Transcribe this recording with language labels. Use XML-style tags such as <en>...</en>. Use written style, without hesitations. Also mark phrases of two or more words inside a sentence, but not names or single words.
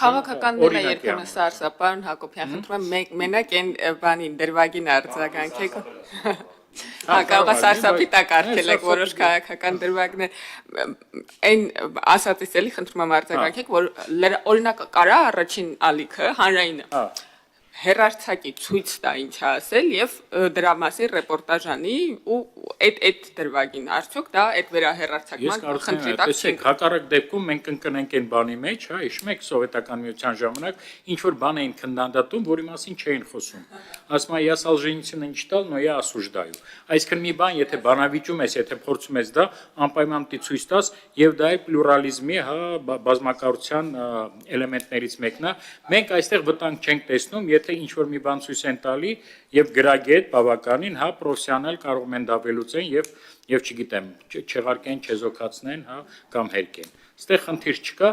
<hy>Քաղաքականները երբեմն Սարսափան Հակոբյան խնդրում եմ մենակ այն բանին դրվագին արձագանքեք Հակառակը Սարսափի տակ արգելեք որոշ քաղաքական դրվագներ այն ասածից էլի խնդրում եմ արձագանքեք որ օրինակ կարա առաջին ալիքը հանրայինը հերարցակի ցույց տա ինչ ասել եւ դրա մասին ռեպորտաժ անի ու այդ դրվագին արդյոք դա այդ վերահերարցակման խնդրի տակ չի։ Հակառակ դեպքում մենք ընկնենք այն բանի մեջ, հա, հիշում եք սովետական միության ժամանակ ինչ որ բան էին քննադատում, որի մասին չէին խոսում։ Ասում է,</hy> <ru>я Солженицына не читал, но я осуждаю։</ru> <hy>Այսինքն մի բան, եթե բանավիճում ես, եթե փորձում ես դա, անպայման պիտի ցույց տաս եւ դա է պլուրալիզմի, հա, բազմակարության էլեմենտներից մեկն է։ Մենք այստեղ վտանգ չենք տեսնում, եթե ինչ որ մի բան ցույց են տալի եւ գրագետ բավականին, հա, պրոֆեսիոնալ կարող են դա վերլուծեն եւ չգիտեմ, չեղարկեն, չեզոքացնեն, հա, կամ հերկեն։ Այստեղ խնդիր չկա։</hy>